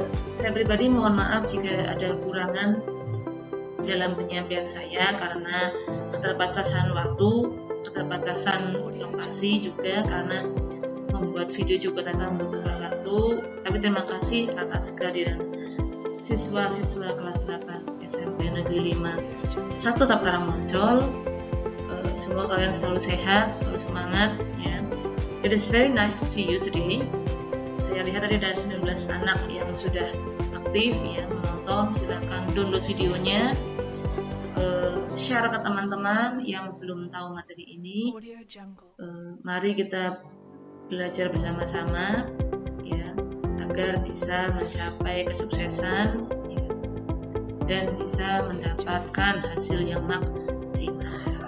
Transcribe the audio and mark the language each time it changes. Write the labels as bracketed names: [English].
[Indonesian] Saya pribadi mohon maaf jika ada kekurangan dalam penyampaian saya karena keterbatasan waktu, keterbatasan lokasi juga karena membuat video juga tetap membutuhkan waktu. Tapi terima kasih atas kehadiran siswa-siswa kelas 8 SMP Negeri 5 1 Tap Karangmoncol. Semoga kalian selalu sehat, selalu semangat ya. [English] It is very nice to see you today. [Indonesian] Saya lihat tadi ada 19 anak yang sudah aktif ya menonton. Silahkan download videonya, share ke teman-teman yang belum tahu materi ini. Mari kita belajar bersama-sama ya, agar bisa mencapai kesuksesan ya, dan bisa mendapatkan hasil yang maksimal.